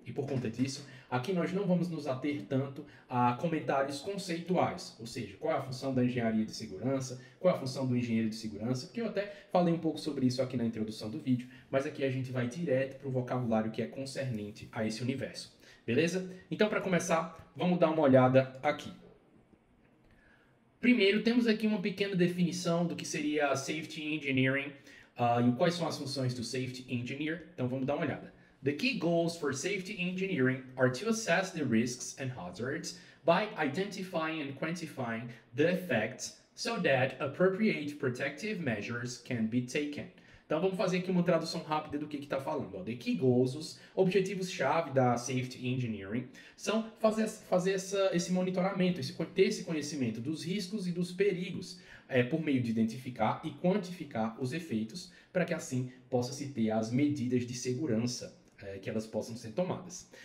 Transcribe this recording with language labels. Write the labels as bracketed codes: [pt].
[pt] E por conta disso, aqui nós não vamos nos ater tanto a comentários conceituais, ou seja, qual é a função da engenharia de segurança, qual é a função do engenheiro de segurança, porque eu até falei um pouco sobre isso aqui na introdução do vídeo, mas aqui a gente vai direto para o vocabulário que é concernente a esse universo. Beleza? Então, para começar, vamos dar uma olhada aqui. Primeiro, temos aqui uma pequena definição do que seria Safety Engineering e quais são as funções do Safety Engineer. Então, vamos dar uma olhada. [en] The key goals for safety engineering are to assess the risks and hazards by identifying and quantifying the effects so that appropriate protective measures can be taken. [pt] Então vamos fazer aqui uma tradução rápida do que está falando. The key goals, os objetivos-chave da Safety Engineering, são fazer esse monitoramento, ter esse conhecimento dos riscos e dos perigos, por meio de identificar e quantificar os efeitos, para que assim possa-se ter as medidas de segurança que elas possam ser tomadas.